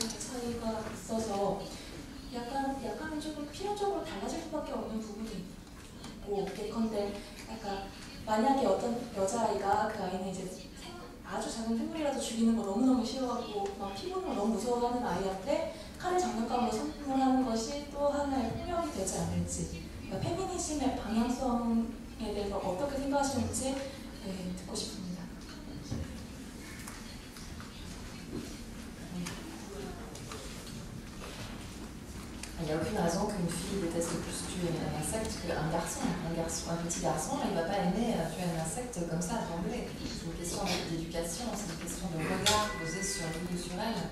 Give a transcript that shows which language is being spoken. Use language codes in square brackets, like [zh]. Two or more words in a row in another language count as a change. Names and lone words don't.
[ko] 차이가 있어서 약간 조금 필연적으로 달라질 수밖에 없는 부분이 있고, 예컨대 약간 만약에 어떤 여자아이가 그 아이는 이제 아주 작은 생물이라도 죽이는 거 너무너무 싫어하고 막 피보는 걸 너무 무서워하는 아이한테 칼을 장난감으로 선물하는 것이 또 하나의 폭력이 되지 않을지, 그러니까 페미니즘의 방향성에 대해서 어떻게 생각하시는지 듣고 싶습니다. [fr] Il n'y a aucune raison qu'une fille déteste plus tuer un insecte qu'un garçon. Un petit garçon, il ne va pas aimer tuer un insecte comme ça à trembler. C'est une question d'éducation, c'est une question de regard posé sur lui ou sur elle.